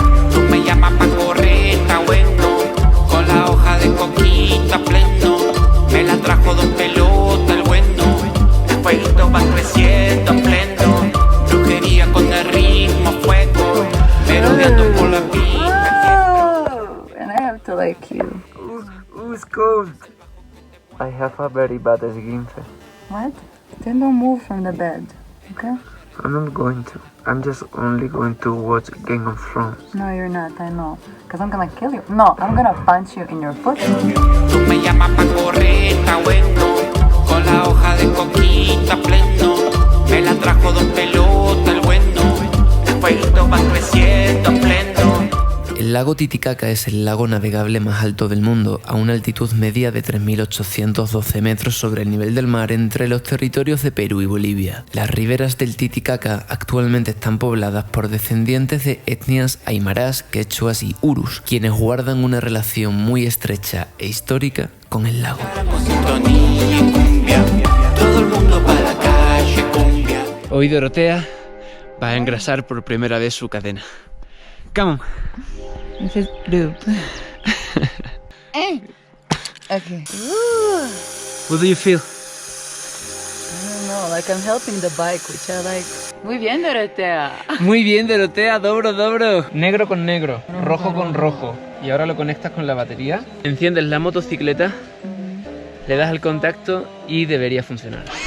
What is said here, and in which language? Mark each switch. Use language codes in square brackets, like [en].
[es] Tú me llamas pa' correr, está bueno. Con la hoja de coquita pleno. Me la trajo 2 pelotas, el bueno. El fueguito va creciendo pleno. Brujería con el ritmo, fuego. Merodeando por la pista. [en] Oh, and I have to like you. Who's cold? I have a very bad esguince. What? Then don't move from the bed, okay? I'm not going to. I'm just only going to watch Game of Thrones. No, you're not, I know. Because I'm gonna kill you. No, I'm gonna punch you in your foot. [es] Tú me llamas pa' correr, está bueno. Con la hoja de coquita pleno. Me la trajo 2 pelotas, el bueno. El fueguito va creciendo pleno. El lago Titicaca es el lago navegable más alto del mundo, a una altitud media de 3.812 metros sobre el nivel del mar entre los territorios de Perú y Bolivia. Las riberas del Titicaca actualmente están pobladas por descendientes de etnias aymarás, quechuas y urus, quienes guardan una relación muy estrecha e histórica con el lago. Todo el mundo para la calle, cumbia. Hoy Dorotea va a engrasar por primera vez su cadena. [en] Come on. This is lube. Okay. What do you feel? I don't know, like I'm helping the bike, which I like. [es] Muy bien, Dorotea. Muy bien, Dorotea, dobro, dobro. Negro con negro, rojo con rojo. Y ahora lo conectas con la batería. Enciendes la motocicleta, le das al contacto y debería funcionar.